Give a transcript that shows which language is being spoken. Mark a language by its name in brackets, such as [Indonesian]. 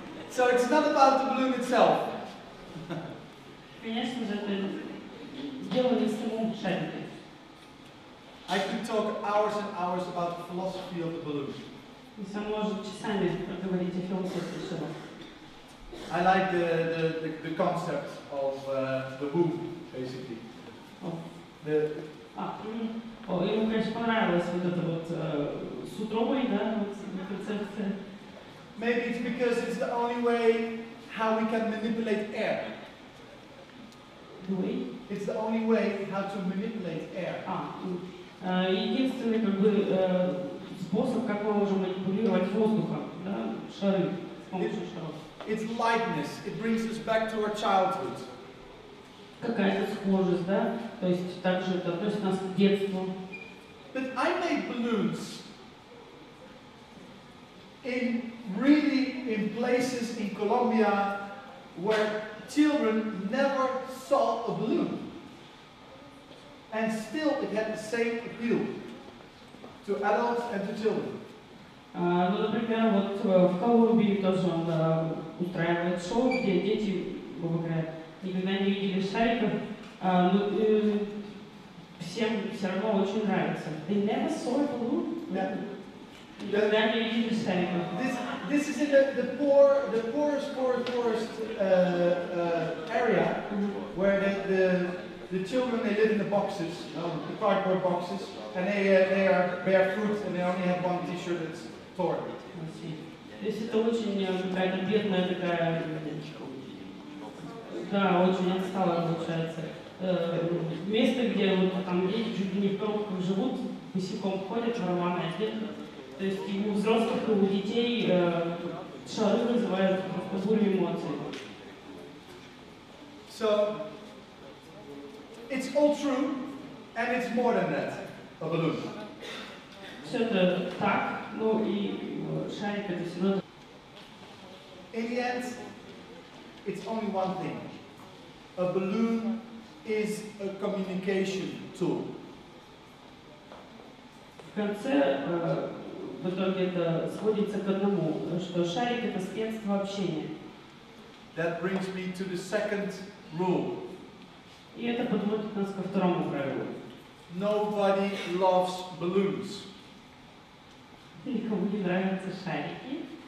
[English] So it's not about the balloon itself. [Russian] Конечно же, это дело не в самом шарике. [English] I could talk hours and hours about the philosophy of the balloon. [Russian] Сам может часами проговорить о философии шара. [English] I like the concept of the womb, basically. [Russian] Ему, конечно, понравилась вот эта вот с утробой, да, вот концепция. [English] Maybe it's because it's the only way how we can manipulate air. It's the only way how to manipulate air. [Russian] Единственный как бы способ, как мы можем манипулировать воздухом, да, шары с помощью шаров. [English] It's lightness. It brings us back to our childhood. [Russian] Какая-то схожесть, да, то есть также это относит нас к детству. [English] But I made balloons in places in Colombia where children never saw a balloon. And still it had the same appeal to adults and to children. [Russian] Ну, например, вот в Колумбии тоже он устраивает шоу, где дети, грубо говоря, никогда не видели шариков, но всем все равно очень нравится. [English] They never saw a balloon. [Russian] Никогда не видели шариков. [English] This is in the poorest area where the children, they live in the boxes, the cardboard boxes, and they are barefoot and they only have one T-shirt that's torn. [Russian] То есть это очень какая-то бедная такая, да, очень отсталая получается. Место, где вот там дети чуть ли не в коробках живут, босиком ходят, в рваной одежде. То есть и у взрослых, и у детей шары вызывают просто бурю эмоций. [English] So, it's all true, and it's more than that, a balloon. [Russian] Все это так, ну и шарик это все равно. [English] In the end, it's only one thing. A balloon is a communication tool. [Russian] В конце, в итоге это сводится к одному, что шарик это средство общения. [English] That brings me to the second rule. [Russian] И это подводит нас ко второму правилу. [English] Nobody loves balloons. [Russian] Никому не нравятся шарики.